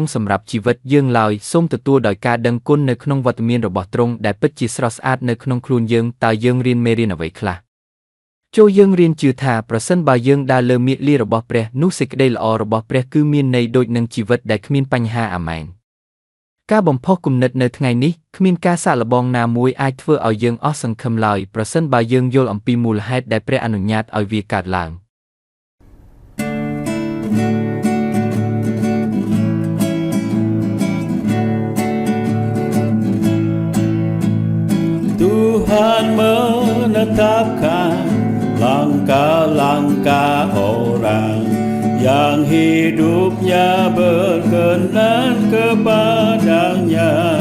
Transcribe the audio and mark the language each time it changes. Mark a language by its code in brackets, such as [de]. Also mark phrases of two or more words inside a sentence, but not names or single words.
[km] សម្រាប់ជីវិតយើងឡើយសូមទទួលដោយការដឹងគុណនៅក្នុងវត្តមានរបស់ទ្រង់ដែលពិតជាស្រស់ស្អាតនៅក្នុងខ្លួនយើងតើយើងរៀនមេរៀនអ្វីខ្លះចូលយើងរៀនជឿថាប្រសិនបើយើងដើរលើមាគ៌ារបស់ព្រះនោះសេចក្តីល្អរបស់ព្រះគឺមានន័យដូចនឹងជីវិតដែលគ្មានបញ្ហាអាមែនការបំផុសគំនិតនៅថ្ងៃនេះគ្មានការសាកល្បងណាមួយអាចធ្វើឲ្យយើងអស់សង្ឃឹមឡើយប្រសិនបើយើងយល់អំពីមូលហេតុដែលព្រះអនុញ្ញាតឲ្យវាកើតឡើង [id] Tuhan menetapkan langkah-langkah orang yang hidupnya berkenan kepadanya.